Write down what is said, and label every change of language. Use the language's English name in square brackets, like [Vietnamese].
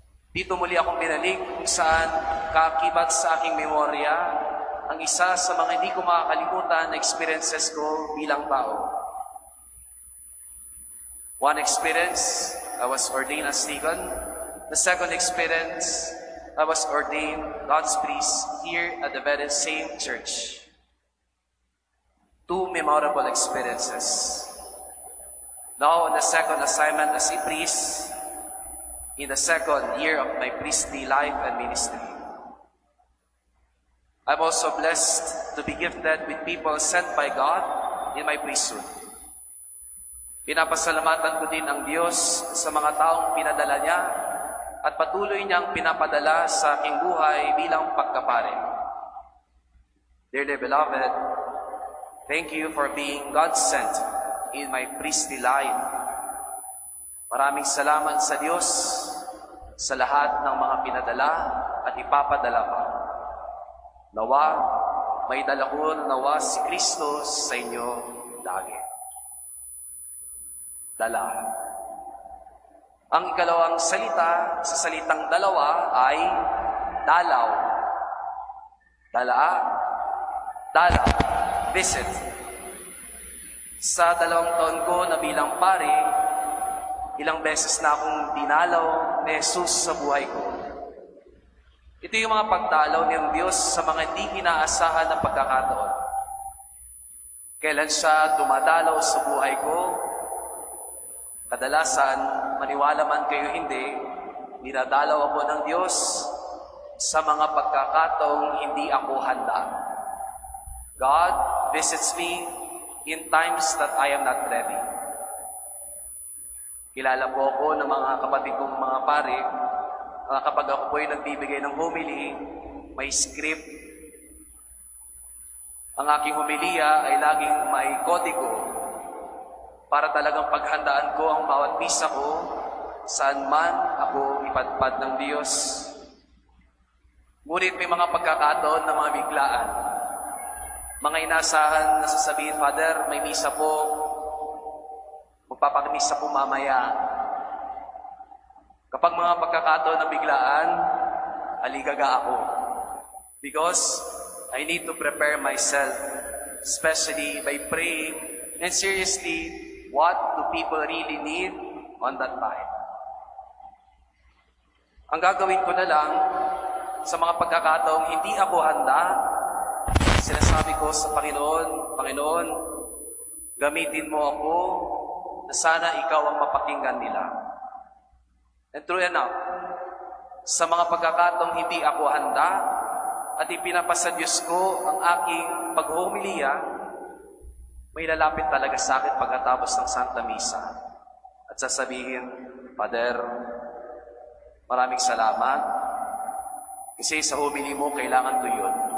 [Filipino] Dito muli akong binalik kung saan kaakibat sa aking memorya ang isa sa mga hindi ko makakalimutan na experiences ko bilang tao. [English] One experience, I was ordained as deacon. The second experience, I was ordained God's priest here at the very same church. 2 memorable experiences. Now on the second assignment as a priest, in the second year of my priestly life and ministry. I'm also blessed to be gifted with people sent by God in my priesthood. [Filipino] Pinapasalamatan ko din ang Diyos sa mga taong pinadala niya at patuloy niyang pinapadala sa aking buhay bilang pagkapare. [English] Dearly beloved, thank you for being God-sent in my priestly life. [Filipino] Maraming salamat sa Diyos sa lahat ng mga pinadala at ipapadala pa. Nawa, may dala ko nawa si Kristo sa inyo lagi. Dala. Ang ikalawang salita sa salitang dalawa ay dalaw. Dalaw. Visit. Sa 2 taon ko na bilang pare, ilang beses na akong dinalaw ni Jesus sa buhay ko. Ito yung mga pagdalaw ng Diyos sa mga hindi inaasahan na pagkakataon. Kailan siya dumadalaw sa buhay ko, kadalasan, maniwala man kayo hindi, dinadalaw ako ng Diyos sa mga pagkakataong hindi ako handa. [English] God visits me in times that I am not ready. [Filipino] Kilala po ako ng mga kapatid kong mga pare, kapag ako po ay nagbibigay ng homily, may script. Ang aking homilia ay laging may kodigo para talagang paghandaan ko ang bawat misa ko saan man ako ipadpad ng Diyos. Ngunit may mga pagkakataon na mga biglaan. Mga inasahan na sasabihin, Father, may misa po, magpapakinig sa pumamaya. Kapag mga pagkakataon na biglaan, aligaga ako. [English] Because I need to prepare myself, especially by praying, and seriously, what do people really need on that time? [Filipino] Ang gagawin ko na lang, sa mga pagkakataong hindi ako handa, sinasabi ko sa Panginoon, Panginoon, gamitin mo ako na sana ikaw ang mapakinggan nila. [English] And true enough, [Filipino] sa mga pagkakataong hindi ako handa at ipinapasa Diyos ko ang aking paghumiliya, may lalapit talaga sa akin pagkatapos ng Santa Misa at sasabihin, Father, maraming salamat kasi sa humili mo kailangan ko yun.